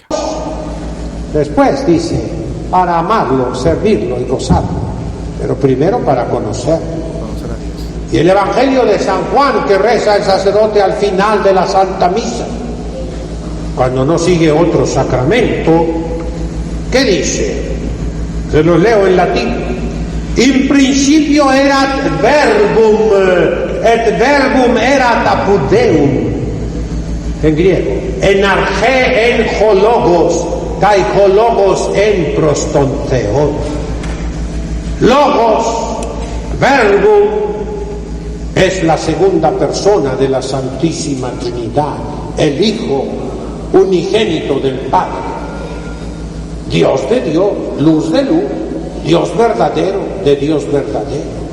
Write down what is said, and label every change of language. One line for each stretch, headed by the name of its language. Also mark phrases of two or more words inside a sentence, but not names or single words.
Spanish: Después dice, para amarlo, servirlo y gozarlo. Pero primero para conocerlo. Conocer a Dios. Y el Evangelio de San Juan que reza el sacerdote al final de la Santa Misa, cuando no sigue otro sacramento, ¿qué dice? Se lo leo en latín.
Latin: In principio erat verbum, et verbum erat apud Deum.
Spanish: En griego.
Greek: Ἐν ἀρχῇ ἦν ὁ λόγος, καὶ ὁ λόγος ἦν πρὸς τὸν θεόν.
Spanish: Logos, verbum, es la segunda persona de la Santísima Trinidad, el Hijo unigénito del Padre, Dios de Dios, luz de luz, Dios verdadero de Dios verdadero,